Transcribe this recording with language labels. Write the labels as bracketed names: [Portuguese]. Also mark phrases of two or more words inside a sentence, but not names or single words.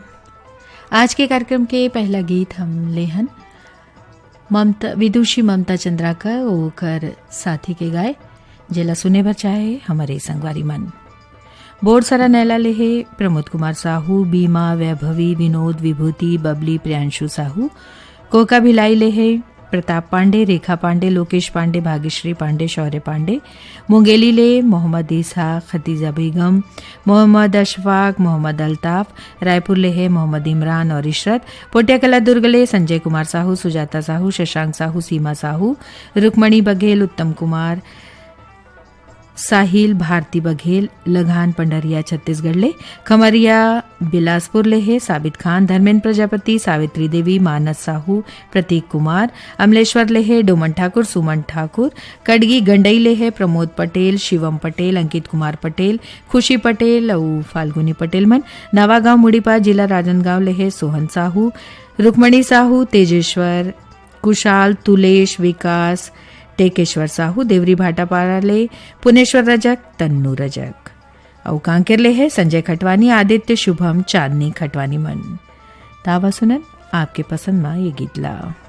[Chhattisgarhi] आज के कार्यक्रम के पहला गीत हम लेहन विदुषी ममता चंद्राकर ओकर साथी के गाय जेला सुने भर चाहे हमारे संगवारी मन। बोर्ड सरा नैला लेहे प्रमोद कुमार साहू, बीमा, वैभवी, विनोद, विभूति, बबली, प्रियांशु साहू। कोका भिलाई लेहे प्रताप पांडे, रेखा पांडे, लोकेश पांडे, भाग्यश्री पांडे, शौर्य पांडे। मुंगेली ले मोहम्मद ईसा, खतीजा बेगम, मोहम्मद अशफाक, मोहम्मद अल्ताफ। रायपुर ले है मोहम्मद इमरान और इशरत। पोटियाकला दुर्ग ले संजय कुमार साहू, सुजाता साहू, शशांक साहू, सीमा साहू, रुक्मणी बघेल, उत्तम कुमार, साहिल, भारती बघेल। लगान पंडरिया छत्तीसगढ़ ले खमरिया बिलासपुर ले है साबित खान, धर्मेंद्र प्रजापति, सावित्री देवी, मानस साहू, प्रतीक कुमार। अमलेश्वर ले है डोमन ठाकुर, सुमन ठाकुर। कड़गी गंडई ले है प्रमोद पटेल, शिवम पटेल, अंकित कुमार पटेल, खुशी पटेल और फाल्गुनी पटेल मन। नवागांव मुड़ीपा जिला राजनगांव ले है सोहन साहू, रुक्मणी साहू, तेजेश्वर, कुशाल, तुलेश, विकास, टेकेश्वर साहू। देवरी भाटापारा ले पुनेश्वर रजक, तन्नू रजक। और कांकेर ले है संजय खटवानी, आदित्य, शुभम, चांदनी खटवानी मन। तावा सुनन आपके पसंद मा ये गीत ला।